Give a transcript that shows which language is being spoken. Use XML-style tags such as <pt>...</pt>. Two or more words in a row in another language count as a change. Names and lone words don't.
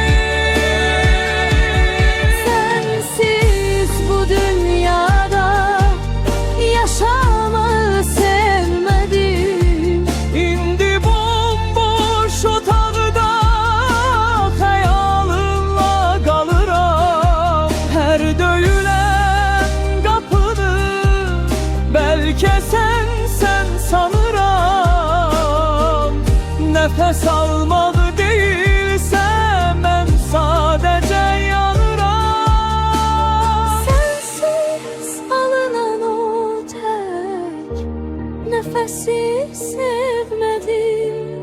<tr>Sensiz bu dünyada yaşamayı sevmedim.</tr> <az>İndi bomboş otaqda xəyalınla qalıram. Hər döyülən qapını bəlkə sən sanıram.</az> <tr>Nefes almak değilse ben sadece yanıram. Sensiz alınan o tek nefesi sevmedim.</tr>